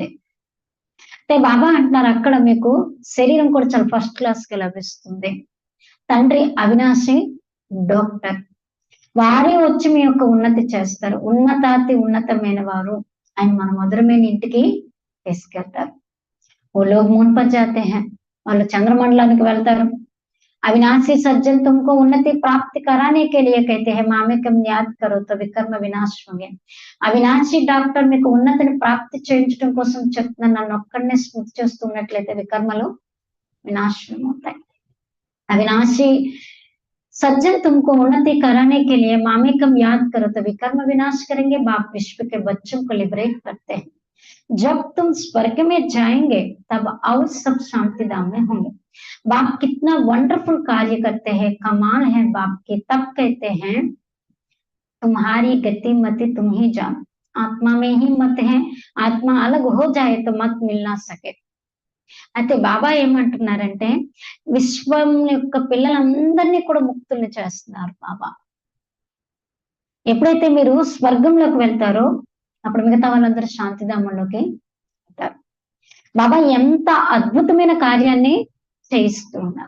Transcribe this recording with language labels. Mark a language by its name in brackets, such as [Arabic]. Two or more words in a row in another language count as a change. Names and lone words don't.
[Telugu] అంటే బాబా అంటున్నారు అక్కడ మీకు శరీరం కూడా చాలా [English] first class [Telugu] కి లభిస్తుంది. తండ్రి అవినాశి డాక్టర్, వారే వచ్చి మీ యొక్క ఉన్నతి చేస్తారు. ఉన్నతాతి ఉన్నతమైన వారు ఆయన మన మధురమైన ఇంటికి తీసుకెళ్తారు. [Hindi] ओ लोग मून पर जाते है, [Telugu] వాళ్ళు చంద్రమండలానికి వెళ్తారు. [Hindi] अविनाशी सज्जन तुमको उन्नति प्राप्त कराने के लिए कहते हैं मामेकम याद करो तो विकर्म विनाश होंगे. అవినాశి డాక్టర్ మీకు ఉన్నతిని ప్రాప్తి చేయించడం కోసం చెప్తున్నా, నన్ను ఒక్కడనే స్మృతి చేస్తున్నట్లయితే వికర్మలు వినాశనం అవుతాయి. अविनाशी सज्जन तुमको उन्नति कराने के लिए मामेकम याद करो तो विकर्म विनाश करेंगे. बाप विश्व के बच्चों को लिबरेट करते हैं. जब तुम स्वर्ग में जाएंगे तब और सब शांति धाम में होंगे. बाप कितना वंडरफुल कार्य करते हैं, कमाल है बाप की. तब कहते हैं तुम्हारी गति मति तुम ही जान, आत्मा में ही मत है, आत्मा अलग हो जाए तो मत मिल ना सके. [Telugu] అయితే బాబా ఏమంటున్నారంటే విశ్వం యొక్క పిల్లలందరినీ కూడా ముక్తుల్ని చేస్తున్నారు బాబా. ఎప్పుడైతే మీరు స్వర్గంలోకి వెళ్తారో అప్పుడు మిగతా వాళ్ళందరూ శాంతిధామంలోకి వెళ్తారు. బాబా ఎంత అద్భుతమైన కార్యాన్ని చేయిస్తూ ఉన్నారు.